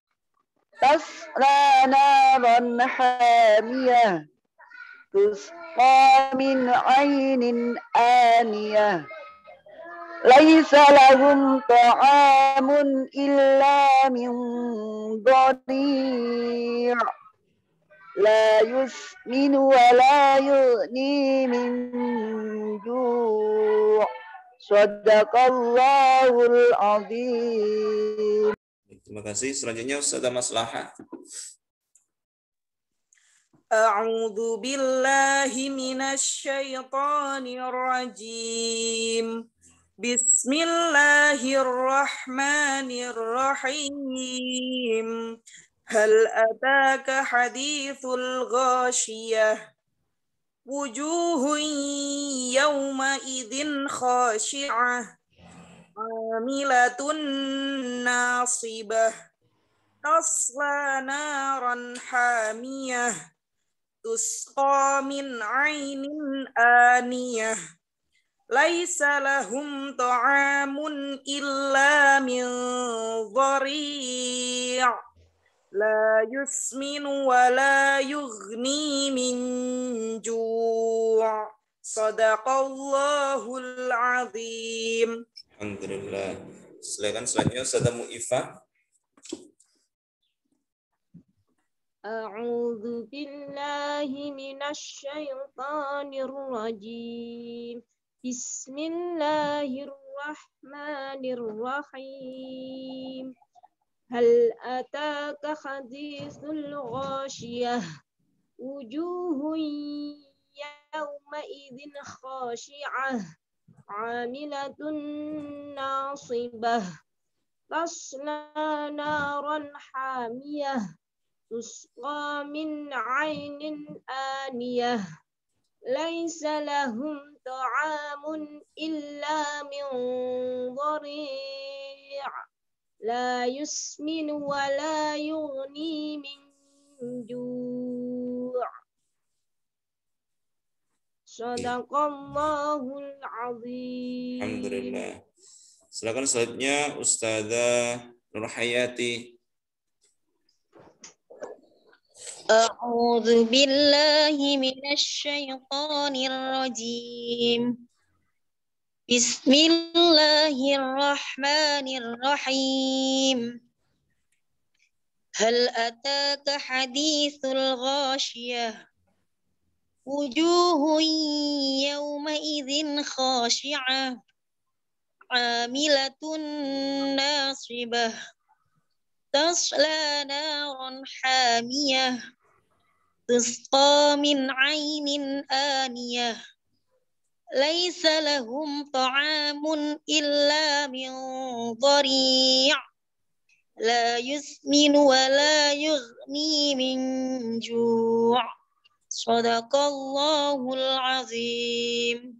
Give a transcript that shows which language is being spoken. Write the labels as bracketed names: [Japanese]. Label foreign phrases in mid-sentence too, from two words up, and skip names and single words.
[Arabic] تصلى نارا حامية. تسقى من عين آنية. ليس لهم طعام إلا من ضريع'. لا يسمن ولا يغني من جوع'. صدق الله العظيم. [Indonesian] Terima kasih. Selanjutnya Ustazah Maslahah. [Arabic] أعوذ بالله من الشيطان الرجيم. Bismillahirrahmanirrahim. هل أتاك حديث الغاشية. وجوه يومئذ خاشعة. عاملة ناصبة. تصلى نارا حامية. تسقى من عين آنية. ليس لهم طعام إلا من ضريع'. لا يسمن ولا يغني من جوع'. صدق الله العظيم. Alhamdulillah. [Indonesian] Silakan selanjutnya Ustazah Mu'ifah. [Arabic] أعوذ بالله من الشيطان الرجيم. Bismillahirrahmanirrahim. هل أتاك حديث الغاشية. وجوه يومئذ خاشعة. عاملة ناصبة. تصلى نارا حامية. تسقى من عين آنية. ليس لهم طعام إلا من ضريع'. لا يسمن ولا يغني من جوع'. صدق الله العظيم. Alhamdulillah. [Indonesian] Silakan selanjutnya Ustazah Nur Hayati. [Arabic] أعوذ بالله من الشيطان الرجيم. Bismillahirrahmanirrahim. هل أتاك حديث الغاشية. وجوه يومئذ خاشعة. عاملة ناصبة. تصلى نارا حامية. تسقى من عين آنية. ليس لهم طعام إلا من ضريع'. لا يسمن ولا يغني من جوع'. صدق الله العظيم.